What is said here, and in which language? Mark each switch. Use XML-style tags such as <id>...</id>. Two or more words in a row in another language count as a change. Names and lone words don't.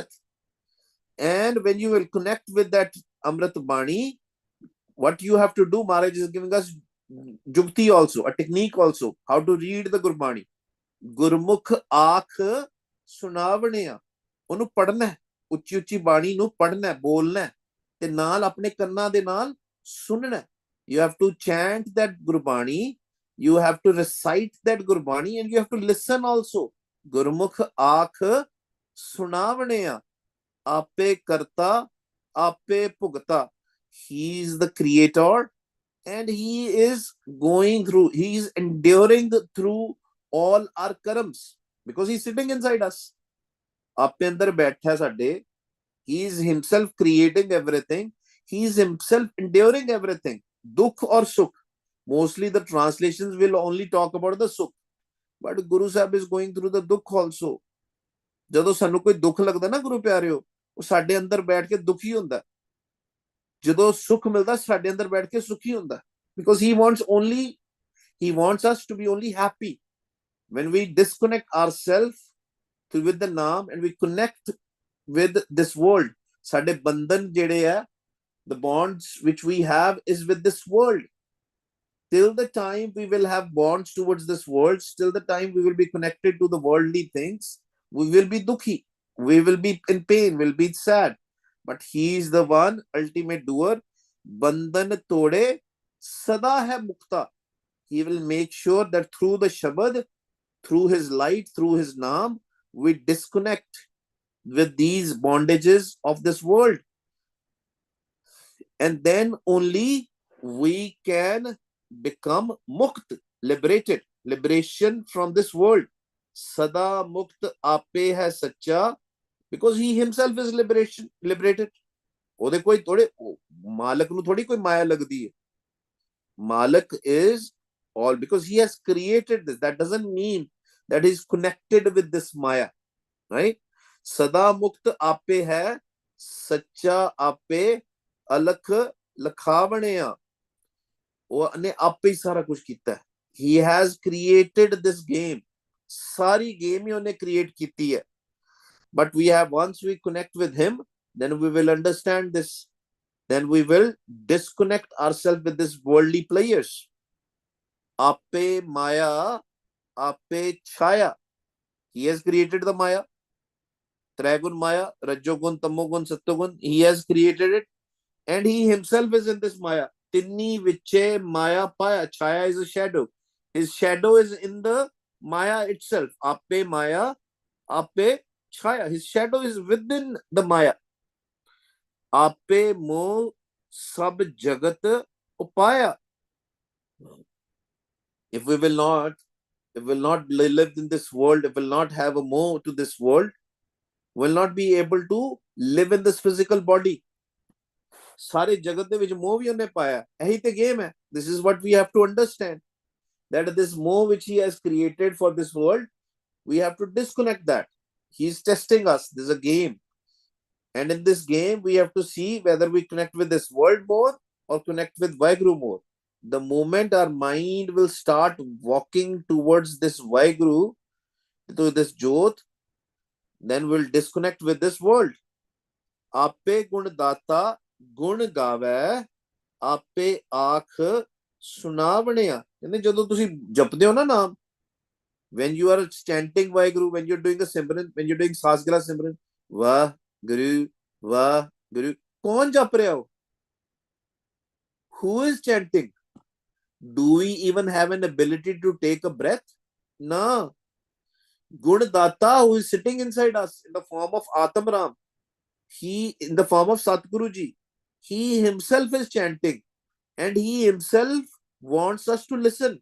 <en>And when you will connect with that Amrit Bani, what you have to do, Maharaj is giving us Jukti also, a technique also, how to read the Gurbani.</en> <pa>ਗੁਰਮੁਖ ਆਖ ਸੁਣਾਵਣਿਆ. ਉਹਨੂੰ ਪੜਨਾ ਹੈ, ਉੱਚੀ ਉੱਚੀ ਬਾਣੀ ਨੂੰ ਪੜਨਾ ਹੈ, ਬੋਲਣਾ ਹੈ ਤੇ ਨਾਲ ਆਪਣੇ ਕੰਨਾਂ ਦੇ ਨਾਲ ਸੁਣਨਾ ਹੈ.</pa> <en>You have to chant that Gurbani, you have to recite that Gurbani, and you have to listen also.</en> <pa>Gurmukh ਆਖ ਸੁਣਾਵਣਿਆ, ਆਪੇ ਕਰਤਾ ਆਪੇ ਭੁਗਤਾ.</pa> <en>He is the creator and he is going through, he is enduring through all our karams because he is sitting inside us.</en> <hi>आपके अंदर बैठा है साडे.</hi> <en>He is himself creating everything. He is himself enduring everything.</en> <hi>दुख और सुख.</hi> <en>Mostly the translations will only talk about the sukh. But Guru Sahib is going through the dukh also.</en> <pa>ਜਦੋਂ ਸਾਨੂੰ ਕੋਈ ਦੁੱਖ ਲੱਗਦਾ ਨਾ ਗੁਰੂ ਪਿਆਰਿਓ, ਉਹ ਸਾਡੇ ਅੰਦਰ ਬੈਠ ਕੇ ਦੁਖੀ ਹੁੰਦਾ। ਜਦੋਂ ਸੁੱਖ ਮਿਲਦਾ ਸਾਡੇ ਅੰਦਰ ਬੈਠ ਕੇ ਸੁਖੀ ਹੁੰਦਾ।</pa> <en>Because he wants us to be only happy. When we disconnect ourselves with the naam and we connect with this world,</en> <pa>ਸਾਡੇ ਬੰਧਨ ਜਿਹੜੇ ਆ,</pa> <en>the bonds which we have is with this world. Till the time we will have bonds towards this world, till the time we will be connected to the worldly things, we will be dukhi, we will be in pain, we'll be sad. But he is the one ultimate doer.</en> <pa>ਬੰਧਨ ਤੋੜੇ ਸਦਾ ਹੈ ਮੁਕਤਾ.</pa> <en>He will make sure that through the shabad, through his light, through his naam, we disconnect with these bondages of this world. And then only we can become mukt, liberated, liberation from this world.</en> <pa>ਸਦਾ ਮੁਕਤ ਆਪੇ ਹੈ ਸਚਾ,</pa> <en>because he himself is liberated.</en> <pa>ਉਹਦੇ ਕੋਈ ਥੋੜੇ ਮਾਲਕ ਨੂੰ ਥੋੜੀ ਕੋਈ ਮਾਇਆ ਲੱਗਦੀ ਹੈ।</pa> <en>Malak is all, because he has created this. That doesn't mean that he's connected with this maya, right?</en> <pa>ਸਦਾ ਮੁਕਤ ਆਪੇ ਹੈ ਸਚਾ ਆਪੇ ਅਲਖ ਲਖਾਵਣਿਆ. ਉਹਨੇ ਆਪੇ ਹੀ ਸਾਰਾ ਕੁਝ ਕੀਤਾ ਹੈ।</pa> <en>He has created this game.</en> <pa>ਸਾਰੀ ਗੇਮ ਹੀ ਉਹਨੇ ਕ੍ਰੀਏਟ ਕੀਤੀ ਹੈ।</pa> <en>But we have, once we connect with him, then we will understand this. Then we will disconnect ourselves with this worldly players.</en> <pa>ਆਪੇ ਮਾਇਆ, ਆਪੇ ਛਾਇਆ.</pa> <en>He has created the maya.</en> <pa>ਤ੍ਰਿਗੁਣ ਮਾਇਆ, ਰਜੋਗੁਣ, ਤਮੋਗੁਣ, ਸਤੋਗੁਣ.</pa> <en>He has created it. And he himself is in this maya.</en> <pa>ਤਿੰਨੀ ਵਿਚੇ ਮਾਇਆ ਪਾਇਆ.</pa> <en>Chaya is a shadow. His shadow is in the maya itself.</en> <pa>ਆਪੇ ਮਾਇਆ, ਆਪੇ ਛਾਇਆ.</pa> <en>His shadow is within the maya.</en> <pa>ਆਪੇ ਮੋਹ ਸਭ ਜਗਤ ਉਪਾਇਆ.</pa> <en>If we will not live in this world, if we will not have a moh to this world, we will not be able to live in this physical body.</en> <pa>ਸਾਰੇ ਜਗਤ ਦੇ ਵਿੱਚ ਮੋਹ ਵੀ ਉਹਨੇ ਪਾਇਆ। ਇਹੀ ਤੇ ਗੇਮ ਹੈ।</pa> <en>This is what we have to understand, that this moh which he has created for this world, we have to disconnect that. He is testing us. This is a game, and in this game we have to see whether we connect with this world more or connect with Vaheguru more. The moment our mind will start walking towards this Vaheguru, to this Jyot, then we'll disconnect with this world.</en> <pa>ਆਪੇ ਗੁਣ ਦਾਤਾ ਗੁਣ ਗਾਵੇ ਆਪੇ ਆਖ ਸੁਣਾਵਣਿਆ। ਕਹਿੰਦੇ ਜਦੋਂ ਤੁਸੀਂ ਜਪਦੇ ਹੋ ਨਾ ਨਾਮ,</pa> <en>when you are chanting Vaheguru, when you're doing the Simran, when you're doing Satgurus Simran, Vaheguru,</en> <pa>ਕੌਣ ਜਪ ਰਿਹਾ ਹੋ?</pa> <en>Who is chanting? Do we even have an ability to take a breath? No. Gunadata, who is sitting inside us in the form of Atamram, he in the form of Satguru ji, he himself is chanting, and he himself wants us to listen.</en>